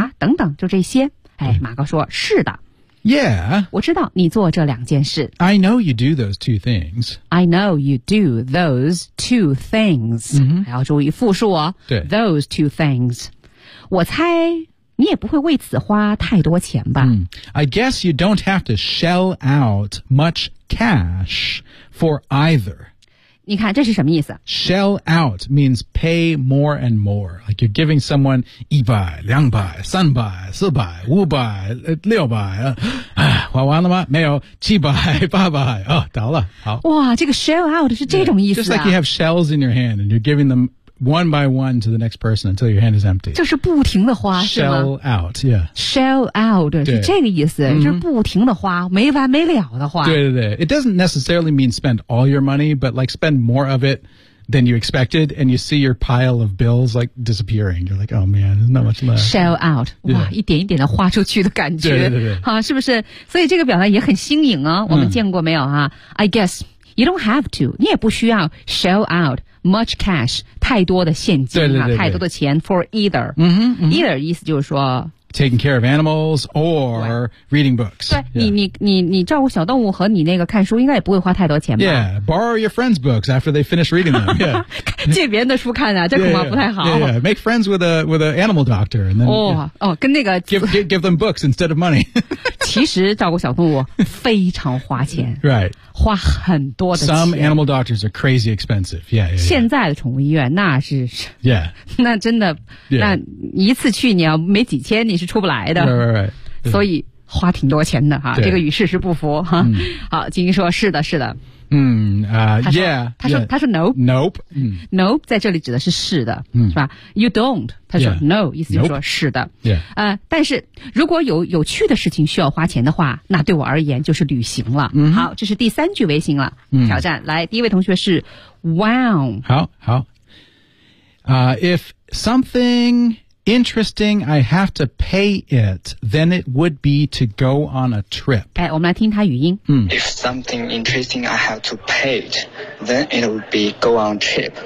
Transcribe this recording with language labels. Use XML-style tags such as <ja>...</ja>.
<zh>啊，等等，就这些。哎，马哥说，是的。 Yeah. 我知道你做这两件事。</zh> <en>I know you do those two things. I know you do those two things.、 Mm-hmm.</en> <zh>还要注意复数哦。对。</zh> <en>Those two things.</en> <zh>我猜你也不会为此花太多钱吧。</zh> <en>I guess you don't have to shell out much cash for either.</en> <zh>你看这是什么意思</zh> <en>Shell out means pay more and more. Like you're giving someone 100, 200, 300, 400, 500, 600,</en> <zh>花完了吗没有</zh> <en>700, 800,</en> <zh>哦倒了好。哇这个 shell out 是这种意思啊。</zh> <en>Just like you have shells in your hand and you're giving them one by one to the next person until your hand is empty.</en> <zh>就是不停的花</zh> <en>Shell out, yeah.</en> <zh>Shell out, 是这个意思、嗯、就是不停的花没完没了的花。对对对。</zh> <en>It doesn't necessarily mean spend all your money, but like spend more of it than you expected, and you see your pile of bills like disappearing. You're like, oh man, there's not much left. Shell out.</en> <zh>哇，一点一点的花出去的感觉。对对对。好，是不是？所以这个表达也很新颖啊，我们见过没有啊？</zh> <en>I guess you don't have to.</en> <zh>你也不需要</zh> <en>shell out much cash,</en> <zh>太多的现金啊，对对对对，太多的钱</zh> <en>for either. Mm-hmm.</en> <zh>Either 意思就是说</zh> <en>taking care of animals or reading books.</en> <zh>对、yeah. 你照顾小动物和你那个看书应该也不会花太多钱吧。</zh> <en>Yeah, borrow your friends' books after they finish reading them. Yeah.</en> <zh>借别人的书看啊，这恐怕不太好。</zh> <en>Yeah, yeah, yeah. Make friends with an animal doctor. And then,</en> <zh>跟那个</zh> <en>give them books instead of money.</en> <zh>其实照顾小动物非常花钱。</zh> <en>Right.</en> <zh>花很多的钱。</zh> <en>Some animal doctors are crazy expensive. Yeah, yeah, yeah.</en> <zh>现在的宠物医院那是 Yeah. 那真的、 yeah. 那一次去你要没几千你是出不来的</zh> <en>right, right, right.</en> <zh>所以花挺多钱的、啊、这个与事实不符、啊嗯、好金英说是的是的嗯、yeah, 他说 nope</zh> <en>nope、</en> <zh>嗯、nope 在这里指的是是的、嗯、是吧 you don't 他说 yeah, no 意思就是说是的、</zh> <en>nope.</en> <zh>但是如果有趣的事情需要花钱的话那对我而言就是旅行了、嗯、好这是第三句微信了、嗯、挑战来第一位同学是 wow 好好、</zh> <en>if somethinginteresting, I have to pay it, then it would be to go on a trip.</en> <zh>哎，我们来听他语音。</zh> <en>If something interesting, I have to pay it, then it would be go on a trip.</en>